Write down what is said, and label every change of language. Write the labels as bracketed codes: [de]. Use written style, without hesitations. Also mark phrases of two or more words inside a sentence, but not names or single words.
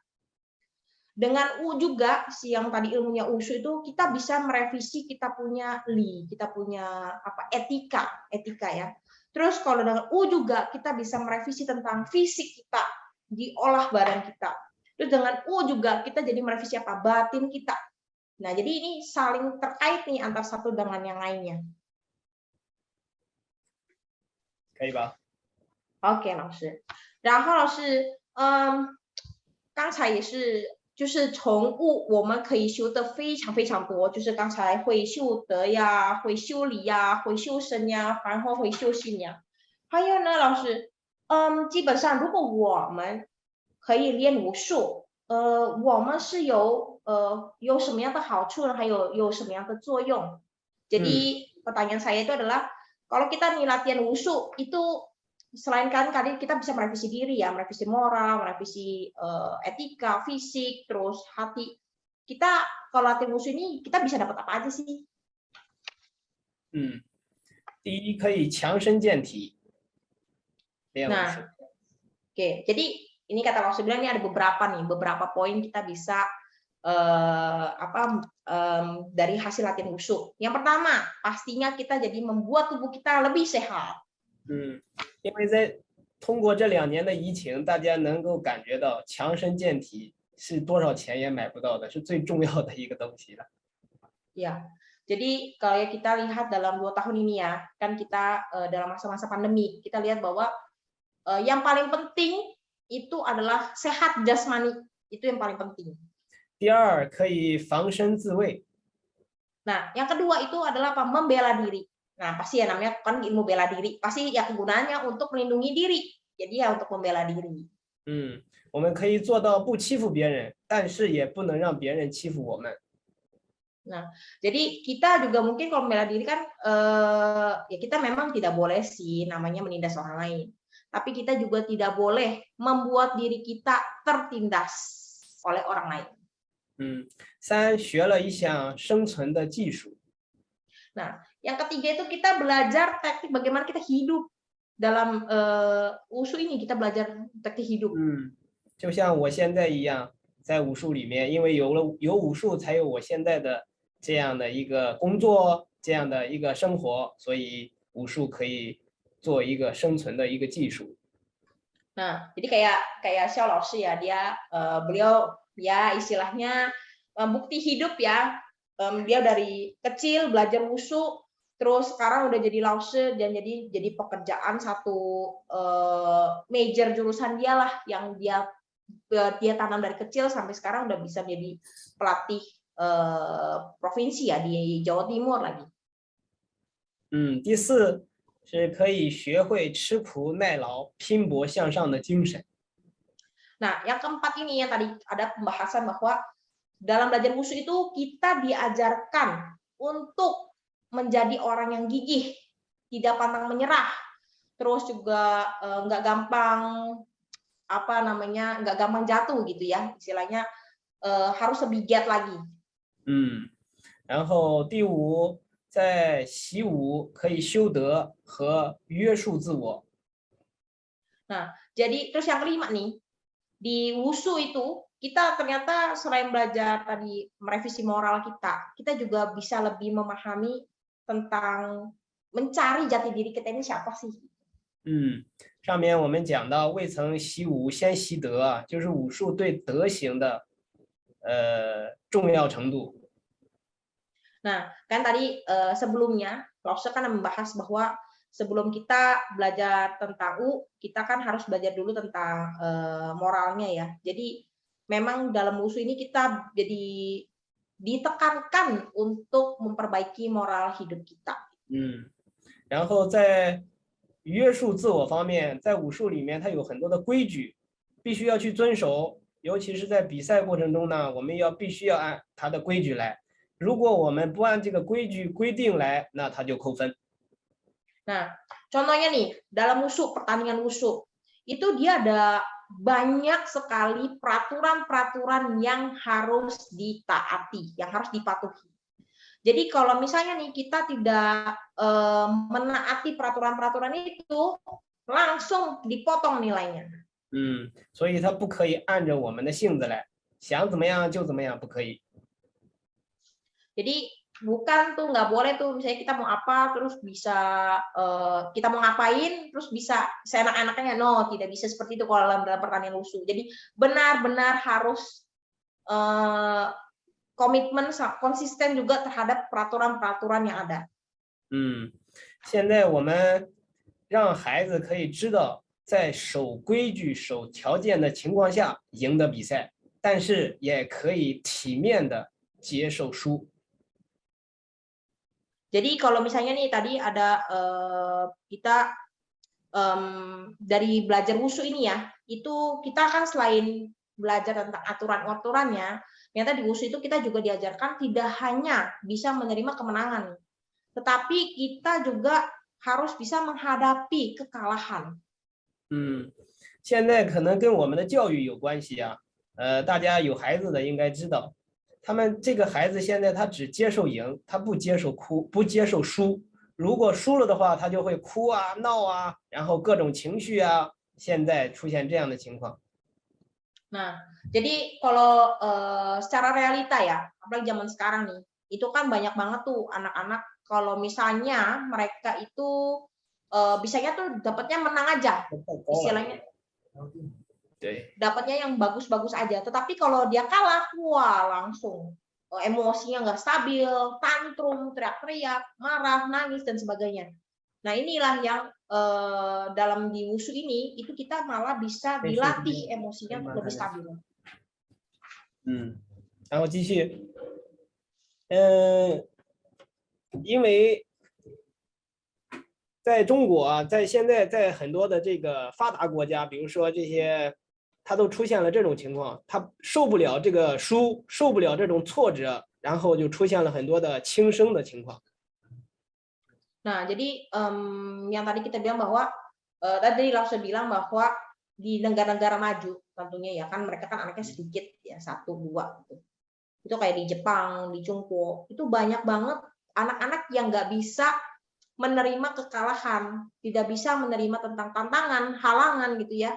[id] Dengan juga si yang tadi ilmunya wushu itu kita bisa merevisi kita punya kita punya etika ya. Terus kalau dengan juga kita bisa merevisi tentang fisik kita, diolah badan kita. Terus dengan juga kita jadi merevisi batin kita. Nah, jadi ini saling terkait nih antara satu dengan yang lainnya. [zh] 可以吧？ OK， 老师。然后老师，刚才也是，就是从我们可以修的非常非常多，就是刚才会修德呀，会修理呀，会修身呀，然后会修心呀。还有呢，老师，基本上如果我们可以练武术，我们是有什么样的好处呢？还有什么样的作用 ？ [id] Jadi pertanyaan saya itu adalah kalau kita nih latihan wushu itu selain kan tadi kita bisa merevisi diri ya, merevisi moral, merevisi etika, fisik, terus hati. Kita kalau latihan wushu ini kita bisa dapat apa aja sih? [zh] 第一可以强身健体，练武术。 [id] Nah, oke. Jadi ini kata Laos bilang ini ada beberapa poin kita bisa dari hasil latihan wushu. Yang pertama, pastinya kita jadi membuat tubuh kita lebih sehat. [zh] 因为在通过这2年的疫情，大家能够感觉到强身健体是多少钱也买不到的，是最重要的一个东西了。 [id] Ya, jadi kalau kita lihat dalam 2 tahun ini ya, kan kita dalam masa-masa pandemi, kita lihat bahwa yang paling penting itu adalah sehat jasmani, itu yang paling penting. [zh] 第二可以防身自卫。 [id] Nah, yang kedua itu adalah membela diri. Nah, pasti ya namanya kan ilmu bela diri, pasti ya kegunaannya untuk melindungi diri. Jadi ya untuk membela diri. [zh] 我们可以做到不欺负别人，但是也不能让别人欺负我们。 [id] Nah, jadi kita juga mungkin kalau membela diri kan ya kita memang tidak boleh sih namanya menindas orang lain. Tapi kita juga tidak boleh membuat diri kita tertindas oleh orang lain. [zh] 3 学了一项生存的技术。 [id] Nah, yang ketiga itu kita belajar teknik bagaimana kita hidup dalam wushu ini, kita belajar teknik hidup. [zh] 就像我现在一样，在武术里面，因为有武术，才有我现在的这样的一个工作，这样的一个生活，所以武术可以做一个生存的一个技术。 [id] Nah, jadi kayak Xiao Laoshi ya, beliau ya istilahnya bukti hidup ya. Dia dari kecil belajar wushu, terus sekarang udah jadi Laoshi dan jadi pekerjaan satu major jurusan dia lah yang dia tanam dari kecil sampai sekarang udah bisa jadi pelatih provinsi ya di Jawa Timur lagi. [zh] 第4是可以学会吃苦耐劳、拼搏向上的精神。 [id] Nah, yang keempat ini yang tadi ada pembahasan bahwa dalam belajar wushu itu kita diajarkan untuk menjadi orang yang gigih, tidak pantang menyerah, terus juga nggak gampang nggak gampang jatuh gitu ya, istilahnya harus lebih giat lagi. [zh] 然后第5，在习武可以修德和约束自我。 [id] Nah, jadi terus yang kelima nih, di wushu itu kita ternyata selain belajar tadi merevisi moral kita juga bisa lebih memahami tentang mencari jati diri kita ini siapa sih. [zh] 上面我们讲到未曾习武先习德，就是武术对德行的重要程度。 [id] Nah, kan tadi sebelumnya Lause kan membahas bahwa sebelum kita belajar tentang kita kan harus belajar dulu tentang moralnya ya. Jadi memang dalam wushu ini kita jadi ditekankan untuk memperbaiki moral hidup kita. [zh] 然后在约束自我方面，在武术里面它有很多的规矩，必须要去遵守。尤其是在比赛过程中呢，我们必须要按它的规矩来。如果我们不按这个规矩规定来，那它就扣分。 [id] Nah, contohnya nih, dalam wushu, pertandingan wushu, itu dia ada banyak sekali peraturan-peraturan yang harus ditaati, yang harus dipatuhi. Jadi kalau misalnya nih kita tidak menaati peraturan-peraturan itu, langsung dipotong nilainya. [zh] 所以它不可以按着我们的性子来，想怎么样就怎么样，不可以。 [id] Jadi bukan tuh, nggak boleh tuh misalnya kita mau apa terus bisa kita mau ngapain terus bisa seenak-enaknya, no, tidak bisa seperti itu kalau dalam pertandingan wushu. Jadi benar-benar harus komitmen konsisten juga terhadap peraturan-peraturan yang ada. [zh] 现在我们让孩子可以知道，在守规矩、守条件的情况下赢得比赛，但是也可以体面的接受输。 [id] Jadi kalau misalnya nih tadi ada kita dari belajar wushu ini ya, itu kita kan selain belajar tentang aturan-aturannya, ternyata di wushu itu kita juga diajarkan tidak hanya bisa menerima kemenangan, tetapi kita juga harus bisa menghadapi kekalahan. [zh] 现在可能跟我们的教育有关系啊。大家有孩子的应该知道，他们这个孩子现在他只接受赢，他不接受哭，不接受输。如果输了的话，他就会哭啊、闹啊，然后各种情绪啊。现在出现这样的情况。 [id] Nah, jadi kalau secara realita ya, apalagi zaman sekarang nih, itu kan banyak banget tuh anak-anak kalau misalnya mereka itu bisanya tuh dapatnya menang aja, istilahnya. Dapatnya yang bagus-bagus aja. Tetapi kalau dia kalah, wah langsung emosinya nggak stabil, tantrum, teriak-teriak, marah, nangis dan sebagainya. Nah inilah yang dalam di wushu ini itu kita malah bisa dilatih emosinya lebih stabil. [zh] 然后继续，因为在中国啊，在现在在很多的这个发达国家，比如说这些，他都出现了这种情况，他受不了这个输，受不了这种挫折，然后就出现了很多的轻生的情况。 [id] Nah, jadi yang tadi kita bilang bahwa tadi Lause bilang bahwa di negara-negara maju tentunya ya kan mereka kan anaknya sedikit ya 1, 2 gitu. Itu kayak di Jepang, di Cungpo, itu banyak banget anak-anak yang nggak bisa menerima kekalahan, tidak bisa menerima tentang tantangan, halangan gitu ya.